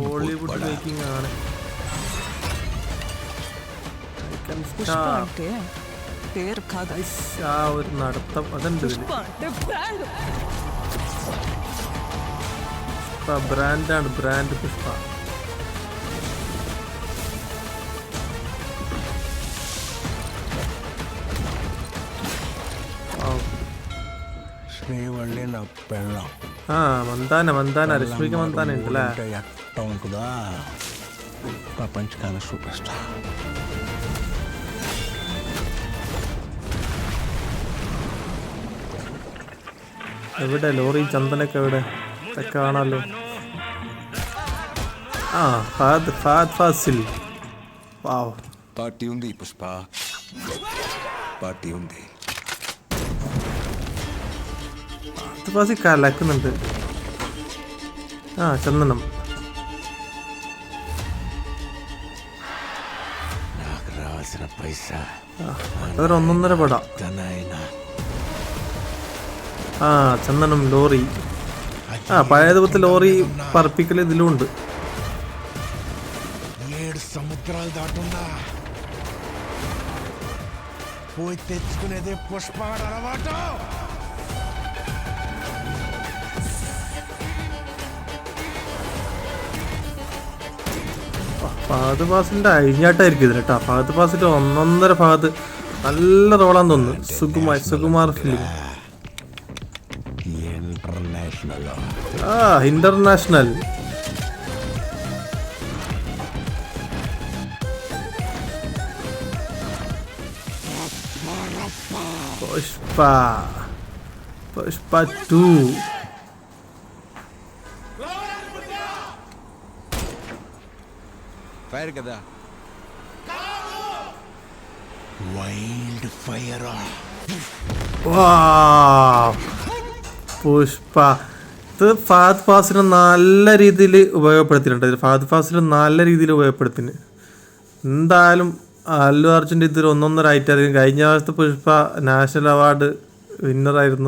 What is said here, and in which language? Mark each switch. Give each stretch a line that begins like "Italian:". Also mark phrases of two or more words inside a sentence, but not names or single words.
Malayalam: ഹോളിവുഡ് മേക്കിംഗ് ആണ്. ആ ഒരു നടത്തം അതുണ്ട്. ബ്രാൻഡാണ്, ബ്രാൻഡ് പുഷ്പ.
Telugu: మందాన రష్మిక మందాన ఇంతలా ఎట్ట ఉంటుందా ప్రపంచకాల సూపర్ స్టార్.
Malayalam: എവിടെ ലോറി ചന്ദനൊക്കെ എവിടെ കാണാമല്ലോ. ഫഹദ് ഫാസിൽ. വാവ്,
Telugu: పార్టీ ఉంది పుష్ప, పార్టీ ఉంది.
Malayalam: ഫാസിൽ കലക്കുന്നുണ്ട്. ചന്ദനം.
Telugu: నాకు రావాల్సిన పైసా
Malayalam: അതൊരു 1.5 പടം. ചന്ദനം ലോറി. പഴയതുപോലത്തെ ലോറി പറപ്പിക്കൽ ഇതിലുണ്ട്.
Telugu: 7 సముద్రాలు దాటున్నా పోయి తెచ్చుకునేదే పుష్ప అలవాటు.
Malayalam: ഫഹദ് ഫാസിലിൻ്റെ അഴിഞ്ഞാട്ടായിരിക്കും ഇതിൽ കേട്ടോ. ഫഹദ് ഫാസിൽ 1.5 ഫഹദ് നല്ല റോളാന്ന് തോന്നുന്നു. സുകുമാർ ഫിലിം. ഇന്റർനാഷണൽ. പുഷ്പ 2.
Telugu: ఫైర్ కదా,
English: wild fire.
Malayalam: പുഷ്പ ഇത് ഫഹദ് ഫാസിൽ നല്ല രീതിയിൽ ഉപയോഗപ്പെടുത്തിയിട്ടുണ്ട്. ഫഹദ് ഫാസിൽ നല്ല രീതിയിൽ ഉപയോഗപ്പെടുത്തിന്. എന്തായാലും അല്ലു അർജുൻ്റെ ഇതിൽ 1.5 ആയിട്ടായിരിക്കും. കഴിഞ്ഞ വർഷത്തെ പുഷ്പ
English: national award
Malayalam: വിന്നറായിരുന്നു.